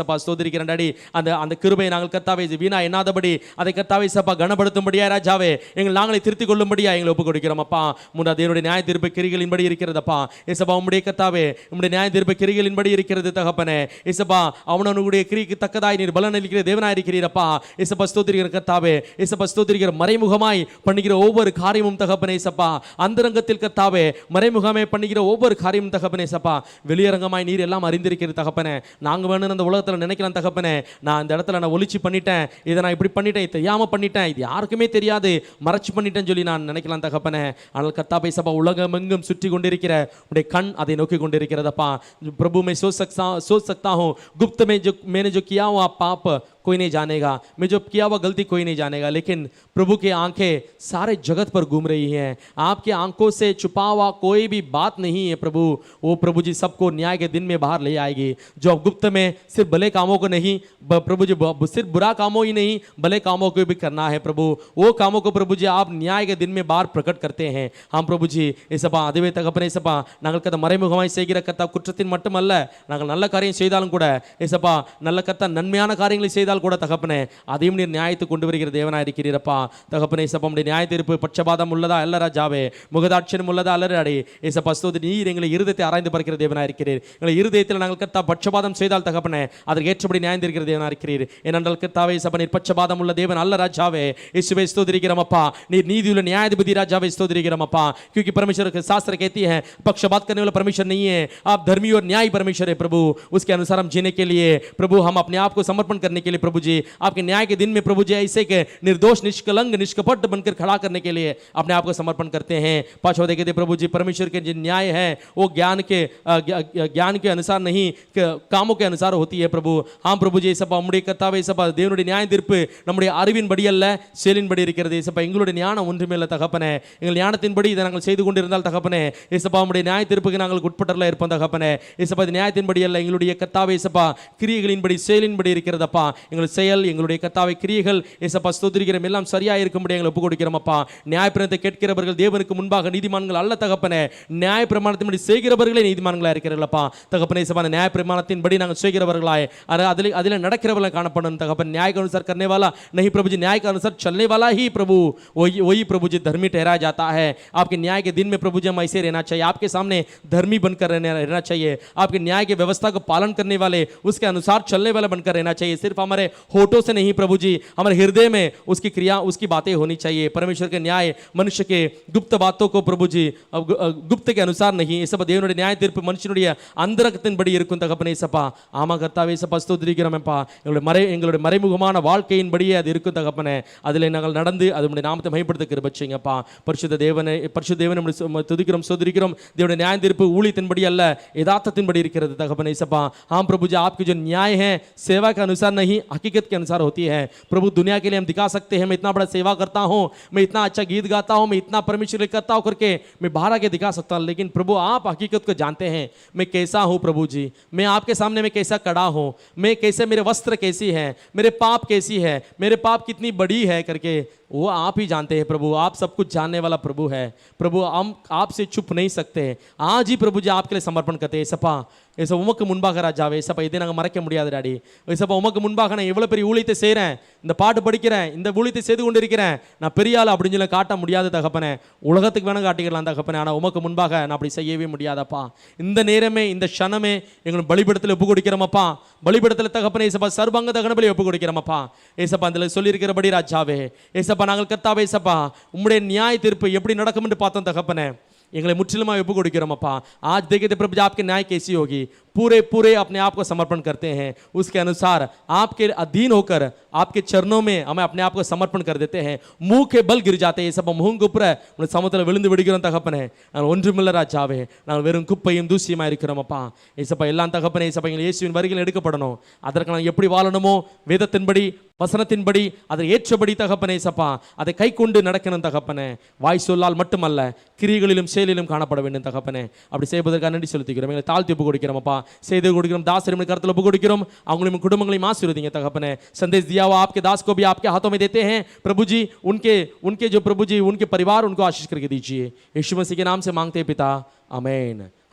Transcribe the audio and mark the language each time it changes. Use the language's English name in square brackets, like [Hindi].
[Tamil] Sapa ஸ்தோத்திரிக்கிறேன் daddy அந்த கிருபையை நாங்கள் கர்த்தாவே வீணா எண்ணாதபடி அதை கர்த்தாவே சப்பா கனப்படுத்தும்படியா ராஜாவே எங்கள் நாங்களை திருத்திக் கொள்ளும்படியா எங்களை ஒப்புக் கொடுக்கிறோம் அப்பா। முன்னா தேவனுடைய நியாய தீர்ப்பு கிரிகளின்படி இருக்கிறதப்பா ஏசப்பா, உம்முடைய கர்த்தாவே உம்முடைய நியாய தீர்ப்பு கிரிகளின்படி இருக்கிறது தகப்பனே ஏசப்பா। அவனவனுடைய கிரிக்கு தக்கதாய் நீர் பலன் அளிக்கிற தேவனாய் இருக்கிறீரப்பா ஏசப்பா। ஸ்தோத்திரிக்கிற கர்த்தாவே ஏசப்பா, ஸ்தோத்திரிக்கிற மறைமுகமாய் பண்ணுகிற ஒவ்வொரு காரியமும் தகப்பனே ஏசப்பா, அந்தரங்கத்தில் கர்த்தாவே மறைமுகமாய் பண்ணுகிற ஒவ்வொரு காரியமும் தகப்பனே ஏசப்பா, வெளியரங்கமாய் நீர் எல்லாம் அறிந்திருக்கிற தகப்பனே। நாங்க வேணும் அந்த உலகத்தில் நினைக்கலாம் தகப்பனே, நான் இந்த இடத்துல நான் ஒளிச்சு பண்ணிட்டேன், இதை நான் இப்படி பண்ணிட்டேன், இது தெரியாம பண்ணிட்டேன், இது யாருக்குமே தெரியாது மறைச்சு பண்ணிட்டேன்னு சொல்லி நான் நினைக்கலாம் தகப்பனே। ஆனால் கர்த்தாவே சபா உலகம் எங்கும் சுற்றி கொண்டிருக்கிற உடைய கண் அதை नोकी கொண்டிருக்கிறதப்பா प्रभु। [Hindi] मैं सोच सकता हूँ गुप्त में जो मैंने जो किया हुआ पाप कोई नहीं जानेगा, मैं जो किया हुआ गलती कोई नहीं जानेगा, लेकिन प्रभु की आंखें सारे जगत पर घूम रही हैं। आपके आंखों से छुपा हुआ कोई भी बात नहीं है प्रभु। वो प्रभु जी सबको न्याय के दिन में बाहर ले आएगी। जो गुप्त में सिर्फ भले कामों को नहीं प्रभु जी, सिर्फ बुरा कामों ही नहीं भले कामों को भी करना है प्रभु। वो कामों को प्रभु जी आप न्याय के दिन में बाहर प्रकट करते हैं। हम प्रभु जी [Tamil] ஏசப்பா அதுவே தகப்பனே ஏசப்பா, நாங்கள் கத்த மறைமுகமாய் செய்கிற கத்தா குற்றத்தின் மட்டுமல்ல, நாங்கள் நல்ல காரியம் செய்தாலும் கூட ஏசப்பா, நல்ல கத்தா நன்மையான காரியங்களை செய்தால் கூட தகப்பனே அதையும் நீர் நியாயத்தை கொண்டு வருகிற தேவனாய் இருக்கிறீரப்பா தகப்பனே ஏசப்பா। உம்முடைய நியாய தீர்ப்பு பட்சபாதம் உள்ளதா அல்ல ராஜாவே, முகதாட்சியம் உள்ளதா அல்ல ஏசப்பா। ஸ்தோத்திரி நீர் எங்களை இருதயத்தை ஆராய்ந்து பார்க்கிற தேவனாய் இருக்கிறீர்। எங்களை இருதயத்தில் நாங்கள் கத்தா பட்சபாதம் செய்தால் தகப்பனே அதற்கு ஏற்றபடி நியாயம் தீர்க்கிற தேவனாய் இருக்கிறீர்। ஏனென்றால் கர்த்தாவே ஏசப்பா நீர் பட்சபாதம் உள்ள தேவன் அல்ல ராஜாவே। இயேசுவே ஸ்தோத்திரிக்கிறோம் அப்பா, நீர் நீதியுள்ள न्यायाधिपति राजावे स्तोत्रिக்கிறோம் அப்பா। [Hindi] क्योंकि परमेश्वर के शास्त्र कहती है पक्षपात करने वाला परमेश्वर नहीं है, आप धर्मी और न्यायी परमेश्वर है प्रभु। उसके अनुसार हम जीने के लिए प्रभु, हम अपने आप को समर्पण करने के लिए प्रभु जी आपके न्याय के दिन में प्रभु जी ऐसे के निर्दोष निष्कलंक निष्कपट बनकर खड़ा करने के लिए अपने आप को समर्पण करते हैं। पांचवा देखे प्रभु जी परमेश्वर के जो न्याय है वो ज्ञान के अनुसार नहीं कामों के अनुसार होती है प्रभु। हम प्रभु जी सब [Tamil] उम्मुடைய கர்த்தாவே சபா தேவனுடைய நியாய தீர்ப்பு நம்முடைய அறிவின்படி அல்ல செயலின்படி இருக்கிறது ஏசப்பா। எங்களுடைய ஞானம் ஒன்றுமே இல்லை தகப்பனே, எங்கள் ஞானத்தின்படி இதை நாங்கள் செய்து கொண்டிருந்தால் தகப்பனே ஏசப்பா உம்முடைய நியாய தீர்ப்புக்கு நாங்கள் உட்பட்டல இருப்போம் தகப்பனே ஏசப்பா। இது நியாயத்தின்படி அல்ல, எங்களுடைய கர்த்தாவே ஏசப்பா கிரியைகளின்படி செயலின்படி இருக்கிறதப்பா। எங்கள் செயல் எங்களுடைய கர்த்தாவே கிரியைகள் ஏசப்பா ஸ்தோத்திரிக்கிறோம் எல்லாம் சரியா இருக்கும்படி எங்களை ஒப்புக் கொடுக்கிறோம் அப்பா। நியாயப்பிரமாணத்தை கேட்கிறவர்கள் தேவனுக்கு முன்பாக நீதிமான்கள் அல்ல தகப்பனே, நியாய பிரமாணத்தின்படி செய்கிறவர்களே நீதிமான்களா இருக்கிறீர்களப்பா தகப்பனே ஏசப்பா। நியாய பிரமாணத்தின்படி நாங்கள் செய்கிறவர்களாய் அதில் நடக்கிறவர்களாய் காணப்படும் तगपन। [Hindi] न्याय के अनुसार करने वाला नहीं प्रभु जी, न्याय के अनुसार चलने वाला ही प्रभु वही प्रभु जी धर्मी ठहराया जाता है। आपके न्याय के दिन में प्रभु जी हम ऐसे रहना चाहिए, आपके सामने धर्मी बनकर रहना चाहिए। आपके न्याय की व्यवस्था को पालन करने वाले, उसके अनुसार चलने वाले बनकर रहना चाहिए। सिर्फ हमारे होठों से नहीं प्रभु जी, हमारे हृदय में उसकी क्रिया उसकी बातें होनी चाहिए। परमेश्वर के न्याय मनुष्य के गुप्त बातों को प्रभु जी गुप्त के अनुसार नहीं ஏசப்பா। [Tamil] தேவனுடைய நியாய தீர்ப்பு மனுஷனுடைய அந்தரங்கத்தின்படி இருக்கும் தகப்பனே ஏசப்பா। ஆமா கர்த்தாவே ஏசப்பா ஸ்தோத்திரிக்கிறோம்ப்பா, எங்களுடைய மறைமுகமான வாழ்க்கையின்படியே அது இருக்கும் தகப்பனே। அதில் நாங்கள் நடந்து அதனுடைய நாமத்தை மகிமைப்படுத்த கிருபை செய்யுங்கப்பா। பரிசுத்த தேவனை துதிக்கிறோம் ஸ்தோத்திரிக்கிறோம்। தேவனுடைய நியாய தீர்ப்பு ஊழியத்தின்படி அல்ல यथार्थத்தின்படி இருக்கிறது தகப்பனே ஏசப்பா। [Hindi] हाँ प्रभु जी आपकी जो न्याय है सेवा के अनुसार नहीं हकीकत के अनुसार होती है प्रभु। दुनिया के लिए हम दिखा सकते हैं मैं इतना बड़ा सेवा करता हूँ, मैं इतना अच्छा गीत गाता हूँ, मैं इतना परमेश्वर करता हूँ करके मैं बाहर आके दिखा सकता हूँ, लेकिन प्रभु आप हकीकत को जानते हैं मैं कैसा हूँ प्रभु जी। मैं आपके सामने मैं कैसा खड़ा हूँ, मैं कैसे, मेरे वस्त्र कैसी है, मेरे पाप कैसी है, मेरे पाप कितनी बड़ी है करके वो आप ही जानते हैं प्रभु, आप सब कुछ जानने वाला प्रभु है प्रभु, हम आपसे छुप नहीं सकते। आज ही प्रभु जी आपके लिए समर्पण करते हैं [Tamil] ஏசப்பா, ஏசப்பா உமக்கு முன்பாக ராஜாவே, ஏசப்பா இதை நாங்கள் மறைக்க முடியாது டாடி, ஏசப்பா உமக்கு முன்பாக நான் எவ்வளோ பெரிய ஊழியத்தை செய்கிறேன், இந்த பாட்டு படிக்கிறேன், இந்த ஊழியத்தை செய்து கொண்டு இருக்கிறேன், நான் பெரிய ஆள் அப்படின்னு சொல்லி காட்ட முடியாது தகப்பனே, உலகத்துக்கு வேணும் காட்டிக்கலாம் தகப்பனே, ஆனால் உமக்கு முன்பாக நான் அப்படி செய்யவே முடியாதப்பா। இந்த நேரமே இந்த க்ஷணமே எங்களை பலிபீடத்தில் ஒப்பு கொடுக்கிறோமப்பா, பலிபீடத்தில் தகப்பனே ஏசப்பா சர்வாங்க தகன பலி ஒப்பு கொடுக்கிறோமப்பா ஏசப்பா, அதில் சொல்லியிருக்கிறபடி ராஜாவே ஏசப்பா நாங்கள் கர்த்தாவே ஏசப்பா உம்முடைய நியாய தீர்ப்பு எப்படி நடக்கும் என்று பார்த்தோம் தகப்பனே, எங்களை முற்றிலுமாக ஒப்பு கொடுக்கிறோம் அப்பா। [Hindi] आज देखिए प्रभु जी आपके न्याय कैसी होगी, पूरे पूरे अपने आप को समर्पण करते हैं, उसके अनुसार आपके अधीन होकर आपके चरणों में हमें अपने आप को समर्पण कर देते हैं, मुंह के बल गिर जाते हैं सब मुंह [Tamil] குப்புற உன் சமூகத்தில் விழுந்து விடுகிறோம் தகப்பனே, நாங்கள் ஒன்றுமில்ல ராஜாவே, நாங்கள் வெறும் குப்பையும் தூசியுமா இருக்கிறோம் அப்பா ஏசப்பா। எல்லாம் தகப்பனே ஏசப்பா எங்கள் இயேசுவின் வருகையில் எடுக்கப்படணும், அதற்கு நாங்கள் எப்படி வாழணுமோ வேதத்தின்படி வசனத்தின்படி அதை ஏற்றபடி தகப்பனே ஏசப்பா அதை கை கொண்டு நடக்கணும் தகப்பனே, வாய் சொல்லால் மட்டுமல்ல கிரிகளிலும் செயலிலும் காணப்பட வேண்டும் தகப்பனே। அப்படி செய்வதற்காக நன்றி செலுத்துகிறோம், எங்களை தாழ்த்தி ஒப்பு கொடுக்கிறோம் அப்பா, செய்து கொடுக்கிறோம் दास கருத்தில் ஒப்பு கொடுக்கிறோம், அவங்களையும் குடும்பங்களையும் ஆசீர்வதிங்க தகப்பனே। [Hindi] संदेश दिया हुआ आपके दास को भी आपके हाथों में देते हैं प्रभु जी, उनके जो प्रभु जी उनके परिवार उनको आशीष करके दीजिए, यीशु मसीह के नाम से मांगते हैं पिता, आमीन।